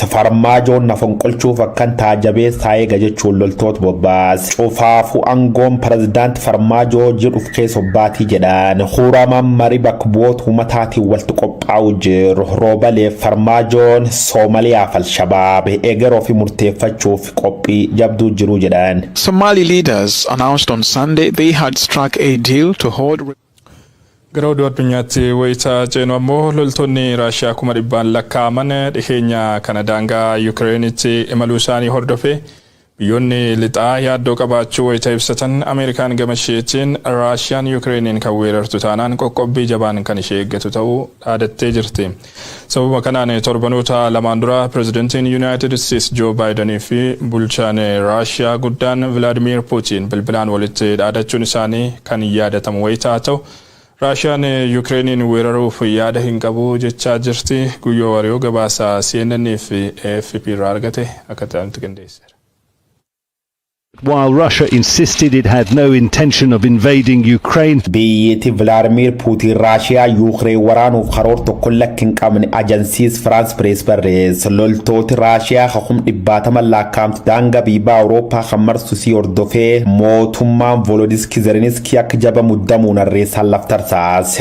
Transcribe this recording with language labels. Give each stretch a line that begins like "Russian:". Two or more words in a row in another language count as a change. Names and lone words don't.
Oromo: Farmaajoon na fonqolchuuf akkan taajabeessaa eega jechuun loltoota bobbaas. Cufaafu aangoon pirezidaantii Farmaajoo jedhuuf keessa obbaatii jedhaan. Huraman marii bakka bu'oota uummataatiin walitti qophaa'u jiru. Roobalee Farmaajoon Soomaliyaaf Al-Shabaab egeroo fi murteeffachuuf qophii jabduu jiru jedhan.
English: Somali leaders announced on Sunday they had struck a deal to hold.
Oromo: Gara oduu addunyaatti wayitaa ceenu ammoo loltoonni Raashiyaa 100 lakkaa'aman dhiheenya kana daangaa Yukireenitti imaluu isaanii hordofee biyyoonni lixaa yaaddoo qabaachuu wayita ibsatan Ameerikaan gama isheetiin Raashiyaan Yukireeniin kan weerartu taanaan qoqqobbii jabaan kan ishee eeggatu ta'uu dhaadattee jirti. Sababa kanaan torbanoota lamaan dura pirezidantiin United States Joe Biden fi bulchaan Raashiyaa guddaan Vladimir Putin bilbilaan walitti dhaadachuun isaanii kan yaadatamu wayitaa ta'u Raashiyaan Yukireeniin weeraruuf yaada hin qabu jechaa jirti. Guyyoo Wariyoo gabaasa CNN fi AFP irraa argate akka ta'utti qindeesseera.
English: While Russia insisted it had no intention of invading Ukraine,
Oromo: biyyatti Vladimir Putin Raashiyaa Yuukireen waraanuuf karoora tokko lakkin qabne ajansiis France Press barreessa. Loltooti Raashiyaa hakum 100 lakkaa'amtu daangaa biyya Awurooppaa kan marsusii hordofee mootummaan Volodymyr Zelensky akka jaba muddamuun arreessaan laftarsaase.